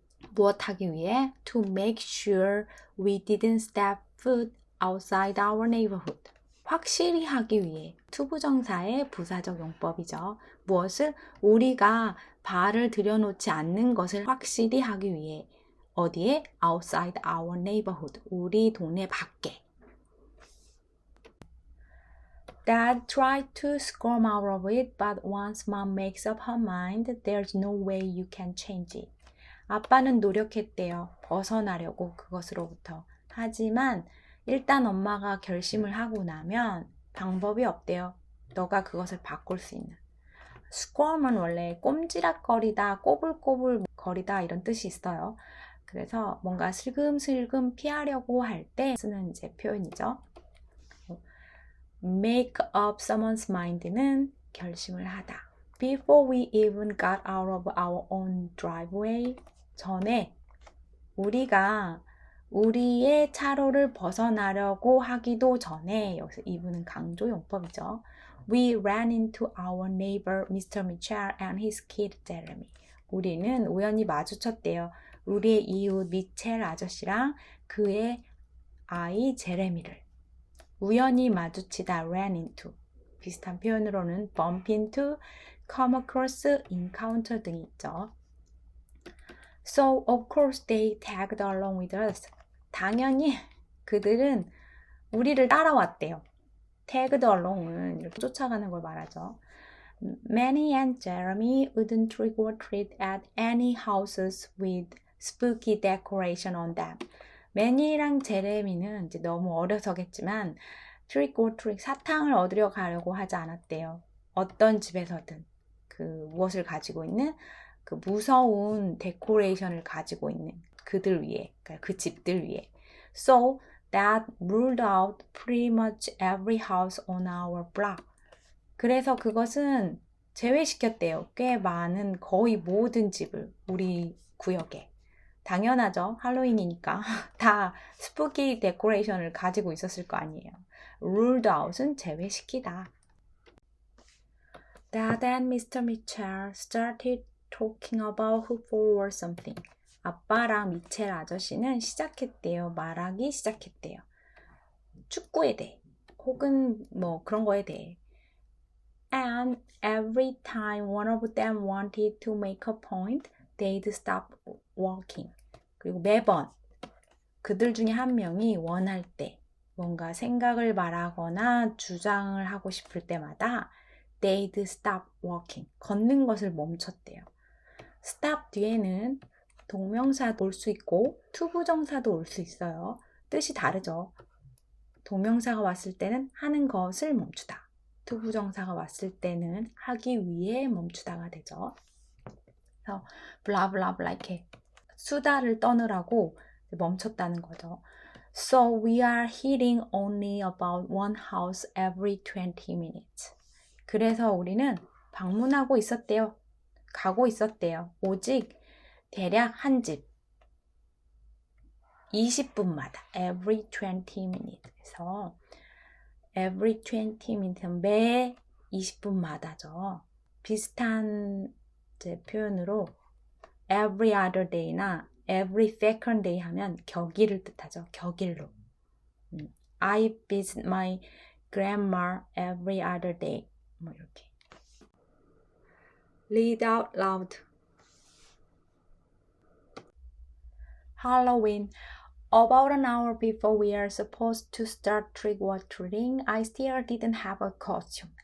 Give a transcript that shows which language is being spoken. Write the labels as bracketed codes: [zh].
[ko] 무엇 하기 위해? [en] To make sure we didn't step foot outside our neighborhood. [ko] 확실히 하기 위해. 투부정사의 부사적 용법이죠. 무엇을? 우리가 발을 들여놓지 않는 것을 확실히 하기 위해. 어디에? [en] Outside our neighborhood. [ko] 우리 동네 밖에. [en] Dad tried to squirm out of it, but once Mom makes up her mind, there's no way you can change it. [ko] 아빠는 노력했대요. 벗어나려고 그것으로부터. 하지만 일단 엄마가 결심을 하고 나면 방법이 없대요. 너가 그것을 바꿀 수 있는. squirm은 원래 꼼지락거리다, 꼬불꼬불 거리다 이런 뜻이 있어요. 그래서 뭔가 슬금슬금 피하려고 할 때 쓰는 이제 표현이죠. make up someone's mind는 결심을 하다. [en] Before we even got out of our own driveway, [ko] 전에 우리가 우리의 차로를 벗어나려고 하기도 전에, 여기서 even은 강조 용법이죠. [en] We ran into our neighbor Mr. Mitchell and his kid Jeremy. [ko] 우리는 우연히 마주쳤대요. 우리의 이웃 미첼 아저씨랑 그의 아이 제레미를. 우연히 마주치다 ran into. 비슷한 표현으로는 bump into, come across, encounter 등이 있죠. [en] So of course they tagged along with us. [ko] 당연히 그들은 우리를 따라왔대요. tagged along은 이렇게 쫓아가는 걸 말하죠. [en] Manny and Jeremy wouldn't trick or treat at any houses with spooky decoration on them. [ko] 매니랑 제레미는 이제 너무 어려서겠지만 trick or treat, 사탕을 얻으려 가려고 하지 않았대요. 어떤 집에서든 그 무엇을 가지고 있는 그 무서운 데코레이션을 가지고 있는 그들 위해, 그러니까 그 집들 위해. [en] So that ruled out pretty much every house on our block. [ko] 그래서 그것은 제외시켰대요. 꽤 많은, 거의 모든 집을 우리 구역에. 당연하죠. 할로윈이니까 다 스푸키 데코레이션을 가지고 있었을 거 아니에요. ruled out은 제외시키다. [en] Dad and Mr. Mitchell started talking about football or something. [ko] 아빠랑 미첼 아저씨는 시작했대요. 말하기 시작했대요. 축구에 대해 혹은 뭐 그런 거에 대해. [en] And every time one of them wanted to make a point, they'd stop walking. [ko] 그리고 매번 그들 중에 한 명이 원할 때 뭔가 생각을 말하거나 주장을 하고 싶을 때마다 [en] they'd stop walking. [ko] 걷는 것을 멈췄대요. stop 뒤에는 동명사도 올 수 있고 투부정사도 올 수 있어요. 뜻이 다르죠. 동명사가 왔을 때는 하는 것을 멈추다. 투부정사가 왔을 때는 하기 위해 멈추다가 되죠. 그래서 블라블라블라 이렇게 수다를 떠느라고 멈췄다는 거죠. [en] So we are hitting only about one house every 20 minutes. [ko] 그래서 우리는 방문하고 있었대요. 가고 있었대요. 오직 대략 한 집 20분마다 [en] every 20 minutes. [ko] 그래서 [en] every 20 minutes [ko] 매 20분마다죠. 비슷한 이제 표현으로 every other day나 every second day 하면 격일을 뜻하죠. 격일로. [en] I visit my grandma every other day. [ko] 뭐 이렇게. [en] Read out loud. Halloween. About an hour before we are supposed to start trick-or-treating, I still didn't have a costume.